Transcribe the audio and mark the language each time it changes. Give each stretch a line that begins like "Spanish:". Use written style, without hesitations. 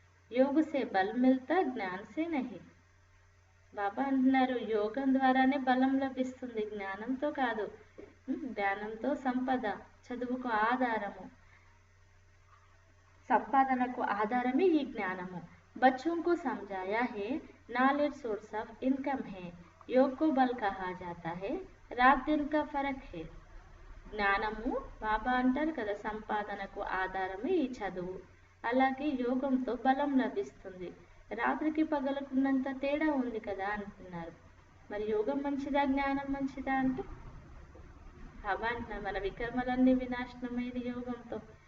Hindi: యోగ సే బల్ మిల్తా జ్ఞాన్ సే నహి.
Telugu: బాబా అంటున్నారు యోగం ద్వారానే బలం లభిస్తుంది, జ్ఞానంతో కాదు. జ్ఞానంతో సంపద, చదువుకు ఆధారము, సంపాదనకు ఆధారమే ఈ జ్ఞానము.
Hindi: बच्चों को समझाया है नॉलेज सोर्स ऑफ इनकम है, योग को बल कहा जाता है, रात दिन का फर्क है.
Telugu: జ్ఞానము బాబా అంటారు కదా, సంపాదనకు ఆధారమే ఈ చదువు. అలాగే యోగంతో బలం లభిస్తుంది. రాత్రికి పగలకున్నంత తేడా ఉంది కదా అంటున్నారు. మరి యోగం మంచిదా, జ్ఞానం మంచిదా అంటే బాబా అంటున్నారు మన వికర్మలన్నీ వినాశనమైనది యోగంతో.